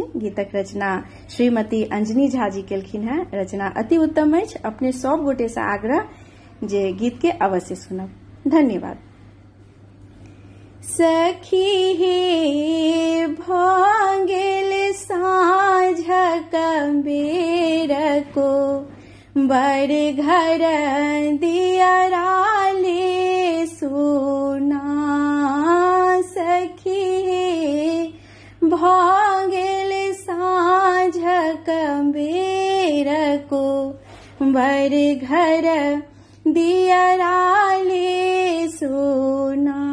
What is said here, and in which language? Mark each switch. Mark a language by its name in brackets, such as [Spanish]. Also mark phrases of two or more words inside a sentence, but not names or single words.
[Maithili] गीतक रचना श्रीमती अंजनी झा जी केलखिन हैं। रचना अति उत्तम अछि। अपने सब गोटे से आग्रह जे गीत के अवश्य सुनब। धन्यवाद। सखी हे भांगेल साँझक बेर को बर घर दियराले सुना। सखी हे भांगेल साँझक बेर को बर घर दियराले सुना।